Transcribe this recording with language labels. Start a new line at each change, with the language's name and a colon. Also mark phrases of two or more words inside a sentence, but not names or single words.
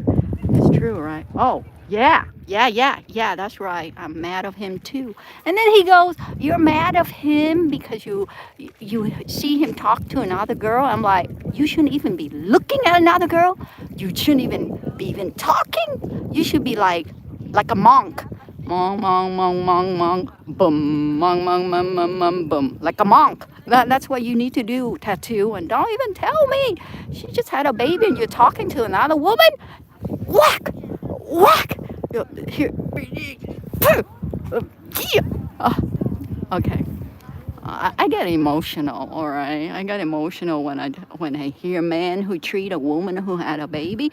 English: It's true, right? Oh, yeah, that's right. I'm mad of him too. And then he goes, you're mad of him because you see him talk to another girl. I'm like, you shouldn't even be looking at another girl. You shouldn't even be talking. You should be like a monk. Mong, mong, mong, mong, mong, boom, mong, mong, mong, mong, mong, boom. Like a monk. That's what you need to do, Tattoo. And don't even tell me. She just had a baby and you're talking to another woman. Whack! Here. Okay. I get emotional, all right? I get emotional when I hear a man who treat a woman who had a baby.